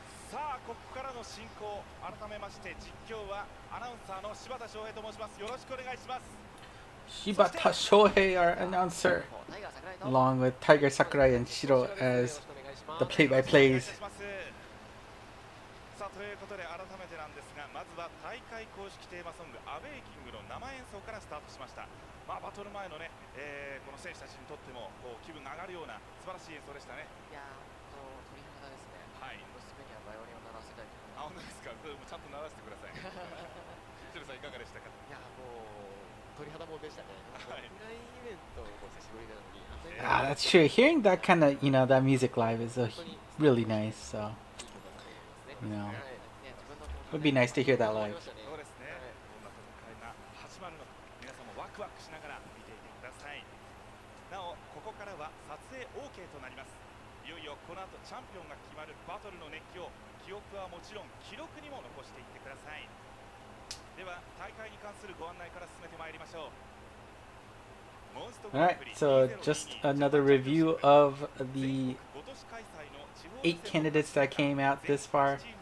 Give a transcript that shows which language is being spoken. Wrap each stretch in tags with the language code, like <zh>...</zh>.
<ja>さあここからの進行、改めまして実況はアナウンサーの柴田翔平と申します。よろしくお願いします。</ja> <en>Shibata Shohei, our announcer, along with Tiger Sakurai and Shiro as the play-by-plays.</en> <ja>さあということで改めてなんですが、まずは大会公式テーマソング「アウェイキング」の生演奏からスタートしました。バトル前のね、この選手たちにとってもこう気分が上がるような素晴らしい演奏でしたね。いやー、鳥肌ですね。はい。娘にはバイオリンを鳴らせたいと思います。あ、本当ですか。ちゃんと鳴らしてください。シロさんいかがでしたか。いやー、もう鳥肌もんでしたね。はい。オフラインイベントも久しぶりなのに、</ja> <en>Ah, that's true. Hearing that kind of, that music live is really nice. So, it would be nice to hear that live.</en> <ja>そうですね。どんな戦いが始まるのか、皆さんもワクワクしながら見ていてください。なお、ここからは撮影 OK となります。いよいよこの後チャンピオンが決まるバトルの熱狂、記憶はもちろん記録にも残していってください。では大会に関するご案内から進めてまいりましょう。</ja> <en>Alright, so just another review of the 8 candidates that came out this far.</en>